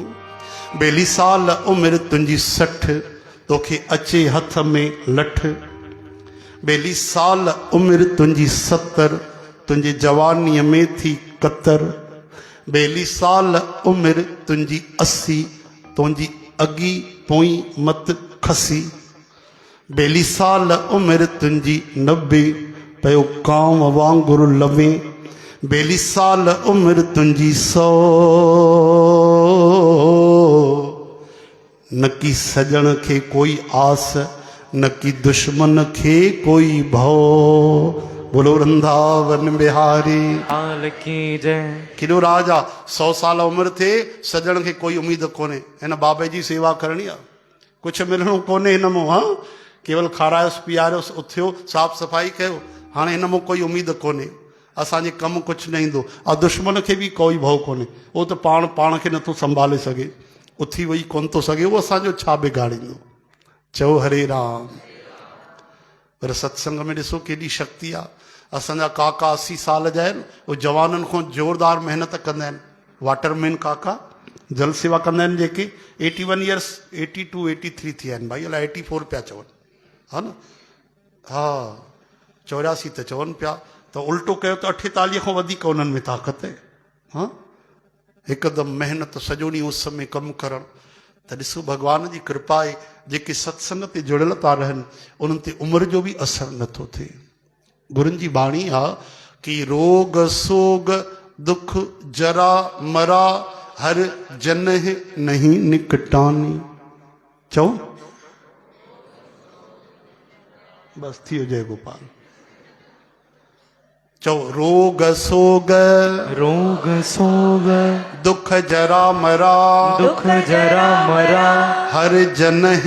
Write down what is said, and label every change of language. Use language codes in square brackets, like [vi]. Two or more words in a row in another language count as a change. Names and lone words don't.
[sd] बेली साल उमिरि तुंहिंजी 60, तोखे अचे हथ में लठ। बेली साल उमिरि तुंहिंजी 70, तुंहिंजी जवानीअ में थी कतर। बेली साल उमिरि तुंहिंजी 80, तुंहिंजी अगी पोई मत खसी। बेली साल उमिरि तुंहिंजी 90, पयो कांव वांगुरु लवे। बेली साल उमिरि तुंहिंजी 100, न की सजण खे कोई आस, न की दुश्मन खे कोई भव। [hi] बोलो वृंदावन बिहारी लाल की जय। [sd] केॾो राज आहे। 100 साल उमिरि थिए, सजण खे कोई उमेद कोन्हे, हिन बाबे जी सेवा करणी आहे, कुझु मिलणो कोन्हे हिन मां। हा, केवल खारायोसि पीआरियोसि, उथियो, साफ़ सफ़ाई कयो, हाणे हिन मां कोई उमेद कोन्हे, असांजे कमु कुझु न ईंदो। ऐं दुश्मन खे बि कोई भउ कोन्हे, उहो त पाण खे नथो संभाले सघे, उथी वेही कोन थो सघे, उहो असांजो छा बिगाड़ींदो। चओ हरे राम। पर सत्संग में ॾिसो केॾी शक्ति आहे। असांजा काका 80 साल जा आहिनि, उहे जवाननि खां ज़ोरदार महिनत कंदा आहिनि। वाटरमैन काका जल सेवा कंदा आहिनि जेके, 81 ईयर्स, 82 83 थी विया आहिनि भाई, अलाए 84 पिया चवनि, हा न, हा 84 त चवनि पिया, त उल्टो कयो त 48 खां वधीक उन्हनि में ताक़त आहे। हा, हिकदमि महिनत, सॼो ॾींहुं उस में कमु करणु। त ॾिसो भॻवान जी कृपा आहे, जेके सत्संग ते जुड़ियल था रहनि उन्हनि ते उमिरि जो बि असरु नथो थिए। गुरुनि जी बाणी आहे कि [pa] रोग सोग दुख जरा मरा हर जन नहीं निकटानी। [sd] चओ बस थी जय गोपाल। [pa] चओ रोग सोग दुख जरा मरा हर जन